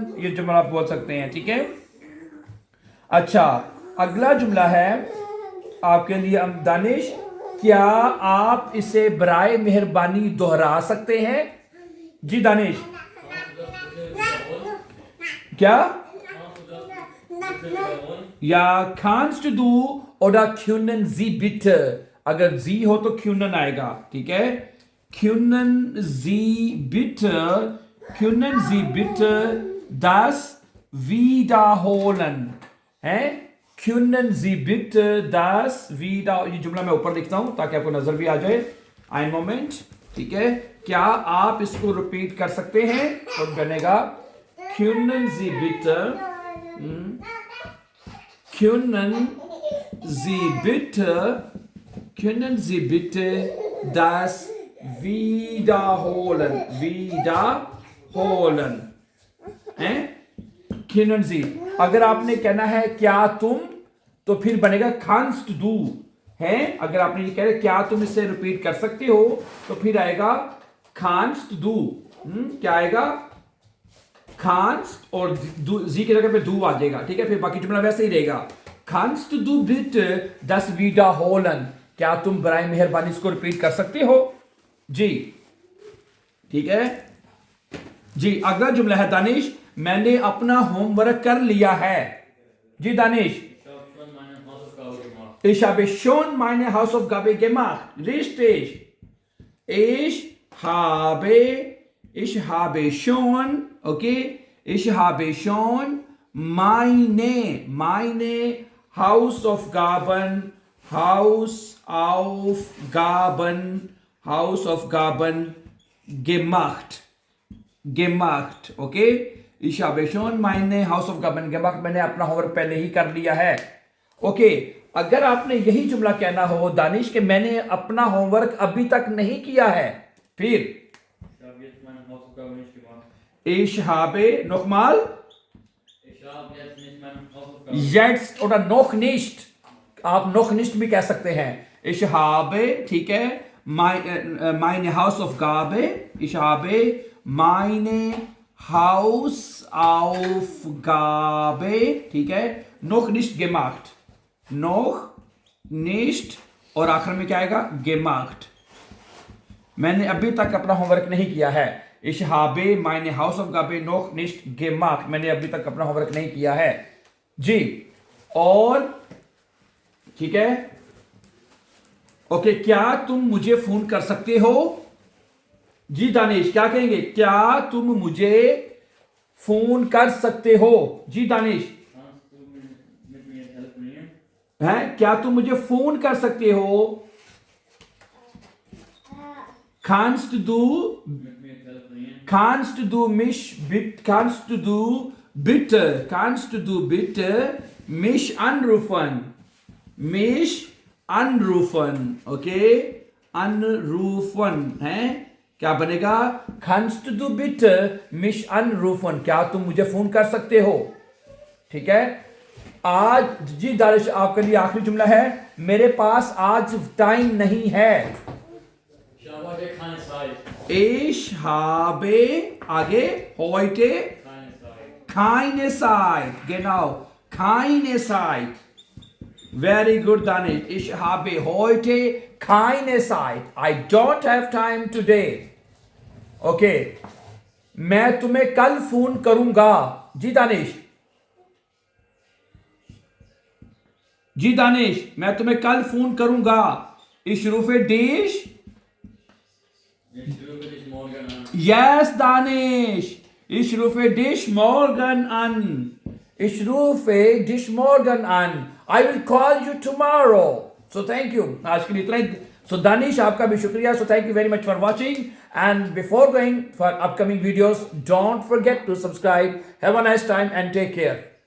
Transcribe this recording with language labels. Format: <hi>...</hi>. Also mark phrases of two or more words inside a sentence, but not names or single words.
<ur>یہ جملہ آپ بول سکتے ہیں، ٹھیک ہے۔ اچھا اگلا جملہ ہے آپ کے لیے دانش، کیا آپ اسے برائے مہربانی دہرا سکتے ہیں? جی دانش کیا?</ur> <de>या kannst du oder können Sie bitte,</de> <ur>اگر جی ہو تو können آئے گا، ٹھیک ہے.</ur> <de>können Sie bitte das wiederholen? है können Sie bitte das wieder,</de> <ur>یہ جملہ میں اوپر لکھتا ہوں تاکہ آپ کو نظر بھی آ جائے.</ur> <de>ein Moment,</de> <ur>ٹھیک ہے. کیا آپ اس کو ریپیٹ کر سکتے ہیں? اور بنے گا</ur> <de>können Sie bitte können Sie bitte das wiederholen? Wiederholen हैं? können Sie,</de> <ur>اگر آپ نے کہنا ہے کیا تم تو پھر بنے گا</ur> <de>kannst du</de> <ur>ہے. اگر آپ نے یہ کہہ رہے کیا تم اسے ریپیٹ کر سکتے ہو تو پھر آئے گا</ur> <de>kannst du।</de> <ur>کیا آئے گا؟ kannst اور جی کی جگہ پہ du آ جائے گا، ٹھیک ہے. پھر باقی جملہ ویسے ہی رہے گا.</ur> <de>kannst du bitte das wiederholen?</de> <ur>کیا تم برائے مہربانی اس کو ریپیٹ کر سکتے ہو? جی ٹھیک ہے. جی اگلا جملہ ہے دانش، میں نے اپنا ہوم ورک کر لیا ہے. جی دانش</ur> <de>Ich habe schon Ich habe schon meine meine Hausaufgabe gemacht. Hausaufgabe gemacht. Richtig. Ich habe schon, okay, ich habe schon meine Hausaufgaben gemacht, okay? Ich habe schon meine Hausaufgaben gemacht.</de> <ur>میں نے اپنا ہوم ورک پہلے ہی کر لیا ہے، اوکے۔ اگر آپ نے یہی جملہ کہنا ہو دانش کہ میں نے اپنا ہوم ورک ابھی تک نہیں کیا ہے، پھر</ur> <de>Ich habe jetzt meine Hausaufgabe nicht gemacht. ich habe nochmal Ich habe jetzt nicht meine Hausaufgabe. jetzt oder noch nicht, आप noch nicht</de> <ur>بھی کہہ سکتے ہیں.</ur> <de>Ich habe,</de> <ur>ٹھیک ہے,</ur> <de>meine Hausaufgabe, ich habe meine Hausaufgabe,</de> <ur>ٹھیک ہے,</ur> <de>noch nicht gemacht, noch nicht,</de> <ur>اور آخر میں کیا آئے گا، gemacht. میں نے ابھی تک اپنا ہوم ورک نہیں کیا ہے.</ur> <de>Ich habe meine Hausaufgabe noch nicht gemacht,</de> <ur>میں نے ابھی تک اپنا ہوم ورک نہیں کیا ہے جی. اور ٹھیک ہے، اوکے، کیا تم مجھے فون کر سکتے ہو? جی دانش، کیا کہیں گے? کیا تم مجھے فون کر سکتے ہو? جی دانش,</ur> <de>Kannst du mit mir telefonieren?</de> <ur>ہیں، کیا تم مجھے فون کر سکتے ہو?</ur> <de>Kannst du Mit mir telefonieren? Kannst du mich bitte mich anrufen? Mich anrufen, okay? Anrufen,</de> <ur>ہیں؟ کیا بنے گا?</ur> <de>Kannst du bitte mich anrufen?</de> <ur>کیا تم مجھے فون کر سکتے ہو? ٹھیک ہے. آج جی دانش، آپ کے لیے آخری جملہ ہے، میرے پاس آج ٹائم نہیں ہے.</ur> <de>Ich habe heute keine Zeit. Ich habe, आगे, heute Keine Zeit. keine Zeit, genau, keine Zeit.</de> <en>Very good, Danish.</en> <de>Ich habe heute keine Zeit.</de> <en>I don't have time today. Okay.</en> <ur>میں تمہیں کل فون کروں گا. جی دانش، جی دانش، میں تمہیں کل فون کروں گا.</ur> <de>Ich rufe dich. Ich rufe dich morgen an. Yes, Danish. Ich rufe dich morgen an. Ich rufe dich morgen an.</de> <en>I will call you tomorrow. So thank you.</en> <ur>آج کے لیے اتنا ہی۔ So Danish, آپ کا بھی شکریہ.</ur> <en>So thank you very much for watching. And before going for upcoming videos, don't forget to subscribe. Have a nice time and take care.</en>